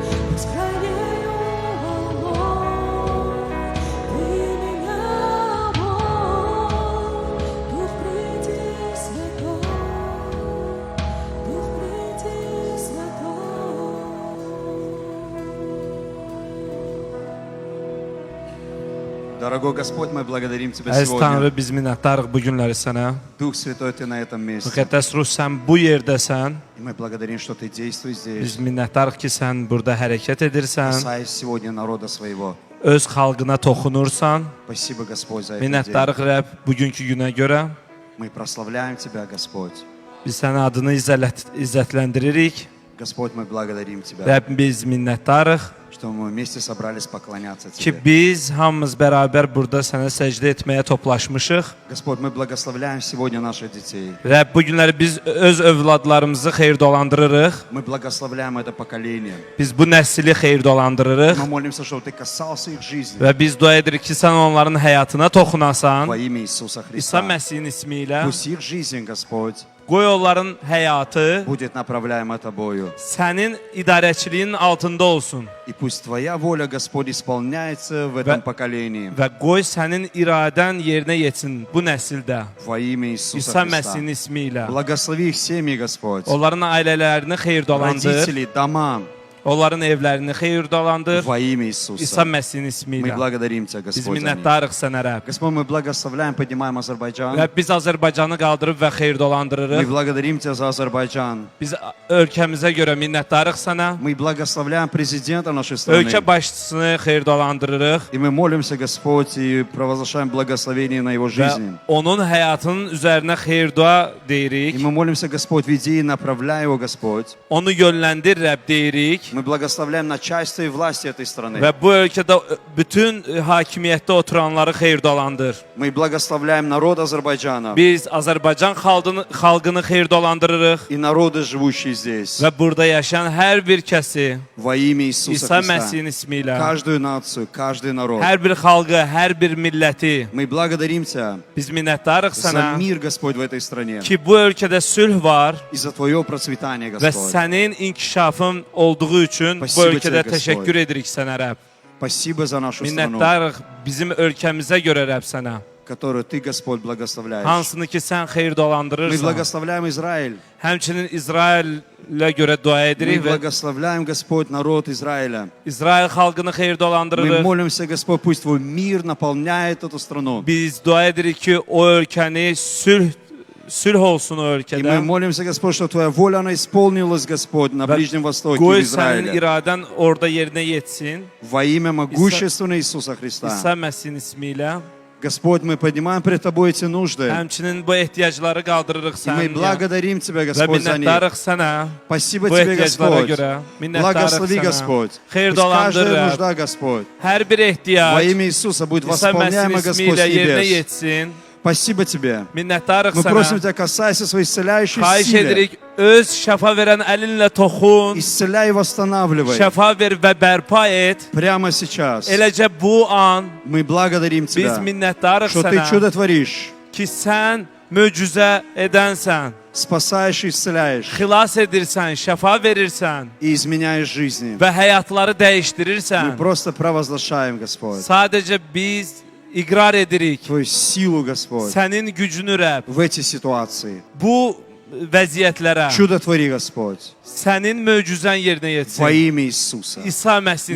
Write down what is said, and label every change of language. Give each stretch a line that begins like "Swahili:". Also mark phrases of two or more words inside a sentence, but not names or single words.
Russian: Бескрайнею волной Ты меня мой, Дух приди святой, Дух приди святой. Дорогой Господь, мы благодарим Тебя
Azerbaijani: Əziz
Russian: сегодня.
Azerbaijani: Tanrı, biz minnətdarıq bu günləri sənə.
Russian: Дух Святой, Ты на этом месте.
Azerbaijani: Müqəddəs Ruh, sən bu yerdəsən.
Russian: И мы благодарим, что Ты действуешь
Azerbaijani: Biz
Russian: здесь.
Azerbaijani: minnətdarıq ki, sən burada hərəkət edirsən.
Russian: Касаясь сегодня народа своего.
Azerbaijani: Öz xalqına toxunursan.
Russian: Спасибо, Господь, за этот день.
Azerbaijani: Minnətdarıq Rəbb bugünkü günə görə.
Russian: Мы прославляем Тебя, Господь.
Azerbaijani: Biz sənin adını izzətləndiririk.
Russian: Господь, мы благодарим Тебя,
Azerbaijani: Rəbb, biz minnətdarıq
Russian: что мы вместе собрались поклоняться
Azerbaijani: ki,
Russian: Тебе.
Azerbaijani: biz hamımız bərabər burada sənə səcdə etməyə toplaşmışıq.
Russian: Господь, мы благословляем сегодня наших детей.
Azerbaijani: Rəbb, bu günləri biz öz övladlarımızı xeyirdolandırırıq.
Russian: Мы благословляем это поколение.
Azerbaijani: Biz bu nəsli xeyirdolandırırıq.
Russian: Мы молимся, чтобы Ты касался их жизни.
Azerbaijani: Və biz dua edirik ki, sən onların həyatına toxunasan.
Russian: Во имя Иисуса
Azerbaijani: İsa
Russian: Христа.
Azerbaijani: Məsih'in ismi ilə.
Russian: Пусть их жизнь, Господь,
Azerbaijani: Qoy onların həyatı
Russian: будет направляема Тобою.
Azerbaijani: sənin idarəçiliyin altında olsun.
Russian: И пусть Твоя воля, Господь, исполняется в этом поколении.
Azerbaijani: Və qoy sənin iradən yerinə yetsin bu nəsildə.
Russian: Во имя Иисуса
Azerbaijani: İsa
Russian: Христа.
Azerbaijani: Məsih'in ismi ilə.
Russian: Благослови их семьи, Господь.
Azerbaijani: Onların ailələrini xeyirdolandır.
Russian: Родителей, дома.
Azerbaijani: Onların evlərini xeyirdolandır.
Russian: Во имя
Azerbaijani: İsa
Russian: Иисуса.
Azerbaijani: Məsih'in ismi
Russian: Мы
Azerbaijani: ilə.
Russian: благодарим Тебя,
Azerbaijani: Biz
Russian: Господь, за них.
Azerbaijani: minnətdarıq sənə Rəbb.
Russian: Господь, мы благословляем, поднимаем Азербайджан.
Azerbaijani: Və biz Azərbaycanı qaldırıb və
Russian: Мы
Azerbaijani: xeyirdolandırırıq.
Russian: благодарим Тебя за Азербайджан.
Azerbaijani: Biz ölkəmizə görə minnətdarıq sənə.
Russian: Мы благословляем президента нашей страны.
Azerbaijani: Ölkə başçısını xeyirdolandırırıq.
Russian: И мы молимся, Господь, и провозглашаем благословение на его
Azerbaijani: Və
Russian: жизнь.
Azerbaijani: onun həyatının üzərinə xeyir-dua
Russian: И
Azerbaijani: deyirik.
Russian: мы молимся, Господь, веди и направляй его, Господь.
Azerbaijani: Onu yönləndir Rəbb deyirik.
Russian: Мы Мы благословляем начальство и власти этой страны.
Azerbaijani: və bu ölkədə bütün hakimiyyətdə oturanları xeyirdolandır.
Russian: Мы благословляем народ Азербайджана
Azerbaijani: Biz Azərbaycan xalqını xeyirdolandırırıq
Russian: и народы, живущие здесь.
Azerbaijani: və burada yaşayan hər bir kəsi
Russian: Во имя Иисуса
Azerbaijani: İsa
Russian: Христа.
Azerbaijani: Məsih'in ismi ilə,
Russian: Каждую нацию, каждый народ.
Azerbaijani: hər bir xalqı, hər bir milləti
Russian: Мы благодарим Тебя
Azerbaijani: biz minnətdarıq
Russian: за
Azerbaijani: sənə
Russian: мир, Господь, в этой стране.
Azerbaijani: ki, bu ölkədə sülh var
Russian: И за Твое процветание,
Azerbaijani: və
Russian: Господь.
Azerbaijani: sənin inkişafın olduğu üçün bu
Russian: Спасибо
Azerbaijani: ölkədə
Russian: тебе,
Azerbaijani: təşəkkür
Russian: Господь.
Azerbaijani: edirik sənə, Rəbb.
Russian: Спасибо за нашу страну,
Azerbaijani: Minnətdarıq bizim ölkəmizə görə, Rəbb, sənə.
Russian: которую Ты, Господь, благословляешь.
Azerbaijani: Hansını ki, sən
Russian: Мы
Azerbaijani: xeyirdolandırırsan.
Russian: благословляем Израиль.
Azerbaijani: Həmçinin İsraillə görə dua
Russian: Мы
Azerbaijani: edirik və
Russian: благословляем, Господь, народ Израиля.
Azerbaijani: İsrail xalqını
Russian: Мы
Azerbaijani: xeyirdolandırırıq.
Russian: молимся, Господь, пусть Твой мир наполняет эту страну.
Azerbaijani: Biz dua edirik ki, o ölkəni sülh olsun o
Russian: И мы
Azerbaijani: ölkədə.
Russian: молимся, Господь, что Твоя воля, она исполнилась, Господь, на Ближнем Востоке,
Azerbaijani: Qoy
Russian: в
Azerbaijani: sənin
Russian: Израиле.
Azerbaijani: iradən orada yerinə yetsin.
Russian: Во имя могущественного Иисуса Христа.
Azerbaijani: İsa Məsih'in ismi ilə.
Russian: Господь, мы поднимаем пред Тобой эти нужды.
Azerbaijani: Həmçinin bu ehtiyacları qaldırırıq
Russian: И мы
Azerbaijani: sənin
Russian: благодарим Тебя,
Azerbaijani: və
Russian: Господь, за них.
Azerbaijani: minnətdarıq sənə.
Russian: Спасибо
Azerbaijani: Bu
Russian: Тебе,
Azerbaijani: ehtiyaclara
Russian: Господь.
Azerbaijani: görə minnətdarıq
Russian: Благослови,
Azerbaijani: sənə.
Russian: Господь. Пусть
Azerbaijani: Xeyirdolandır,
Russian: каждая
Azerbaijani: Rəbb.
Russian: нужда, Господь,
Azerbaijani: Hər bir
Russian: во
Azerbaijani: ehtiyac
Russian: имя Иисуса будет
Azerbaijani: İsa Məsih'in
Russian: восполняема,
Azerbaijani: ismi
Russian: Господь,
Azerbaijani: ilə
Russian: с
Azerbaijani: yerinə
Russian: небес.
Azerbaijani: yetsin.
Russian: Спасибо Тебе.
Azerbaijani: Minnətdarıq
Russian: Мы просим
Azerbaijani: sənə.
Russian: Тебя, касайся своей исцеляющей
Azerbaijani: Xahiş
Russian: силы.
Azerbaijani: edirik, öz şəfa verən əlinlə toxun,
Russian: Исцеляй и восстанавливай.
Azerbaijani: şəfa ver və bərpa et.
Russian: Прямо сейчас.
Azerbaijani: Eləcə bu an
Russian: Мы благодарим
Azerbaijani: biz
Russian: Тебя,
Azerbaijani: minnətdarıq
Russian: что Ты
Azerbaijani: sənə
Russian: чудо tворишь,
Azerbaijani: ki, sən möcüzə edənsən,
Russian: спасаешь и исцеляешь,
Azerbaijani: xilas edirsən, şəfa verirsən
Russian: и изменяешь жизни.
Azerbaijani: və həyatları
Russian: Мы
Azerbaijani: dəyişdirirsən.
Russian: просто провозглашаем, Господь,
Azerbaijani: Sadəcə biz iqrar edirik
Russian: Твою силу, Господь,
Azerbaijani: sənin gücünü, Rəbb.
Russian: в эти ситуации.
Azerbaijani: Bu vəziyyətlərə
Russian: Чудо твори, Господь,
Azerbaijani: sənin möcüzən yerinə
Russian: во
Azerbaijani: yetsin.
Russian: имя Иисуса.
Azerbaijani: İsa Məsih'in